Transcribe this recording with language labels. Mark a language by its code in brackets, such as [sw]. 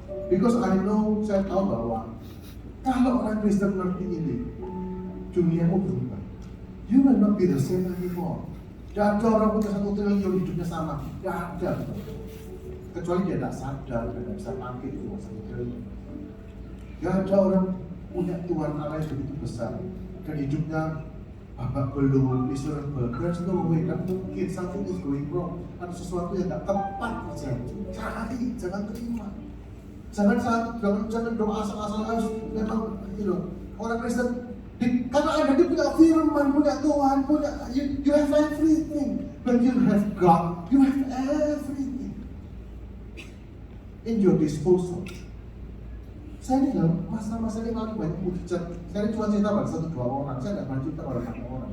[en] Because I know, [id] saya tahu bahwa kalau orang Kristen ngerti ini, dunia mau berubah. [en] You will not be the same anymore. [id] Tidak ada orang punya 1 triliun hidupnya sama. Tidak ada. Kecuali dia tidak sadar, dia tidak bisa pakai itu 1 triliun. Tidak ada orang punya Tuhan Allah yang begitu besar dan hidupnya babak belur, miserable. [en] There's no way, [id] tidak mungkin. [en] Something is going wrong. [id] Ada sesuatu yang tidak tepat terjadi. Cari, jangan terima. Jangan doa asal-asalan harus memang orang Kristen karena Anda punya firman, punya Tuhan, [en] you have everything. When you have God, you have everything in your disposal. [id] Saya ini dalam masa-masa ini ngalami banyak mujizat. Saya ini cuma cerita pada 1-2 orang. Saya tidak pernah cerita pada banyak orang.